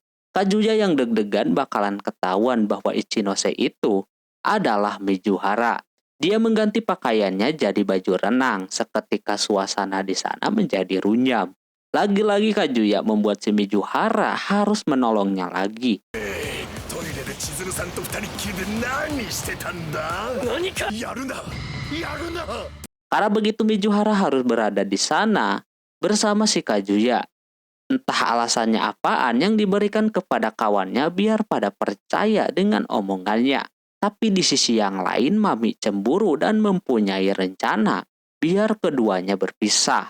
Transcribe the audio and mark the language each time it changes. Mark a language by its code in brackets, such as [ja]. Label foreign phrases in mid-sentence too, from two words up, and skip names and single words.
[id] Kazuya yang deg-degan bakalan ketahuan bahwa Ichinose itu adalah Mizuhara. Dia mengganti pakaiannya jadi baju renang. Seketika suasana di sana menjadi runyam. Lagi-lagi Kazuya membuat si Mizuhara harus menolongnya lagi. [ja] トイレで千鶴さんと二人っきりで何してたんだ。何かやるなやるな。 [id] Karena begitu Mizuhara harus berada di sana bersama si Kazuya. Entah alasannya apaan yang diberikan kepada kawannya biar pada percaya dengan omongannya. Tapi di sisi yang lain Mami cemburu dan mempunyai rencana biar keduanya berpisah.